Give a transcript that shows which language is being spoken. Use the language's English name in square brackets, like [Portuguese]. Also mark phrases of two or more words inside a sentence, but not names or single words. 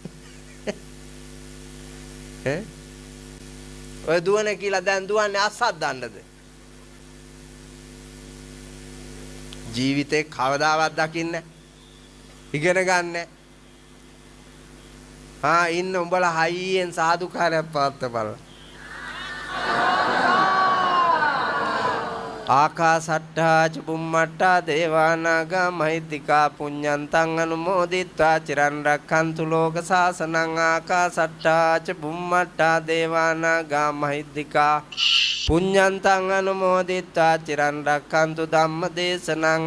[Sinhala] ඔය දුවන කියලා දැන් දුවන්නේ අස්සක් දන්නද? ජීවිතේ කවදාවත් දකින්න ඉගෙන ගන්න. ඉන්න උඹලා හයියෙන් සාදුකාරයක් පවත්වපළ. [Pali] ආකාසට්ටා ච බුම්මට්ටා දේවානාගා මහිද්దికා පුඤ්ඤන්තං අනුමෝදිත්වා චිරන් රක්ඛන්තු ලෝක සාසනං. ආකාසට්ටා ච බුම්මට්ටා දේවානාගා මහිද්దికා පුඤ්ඤන්තං අනුමෝදිත්වා චිරන් රක්ඛන්තු ධම්මදේශනං.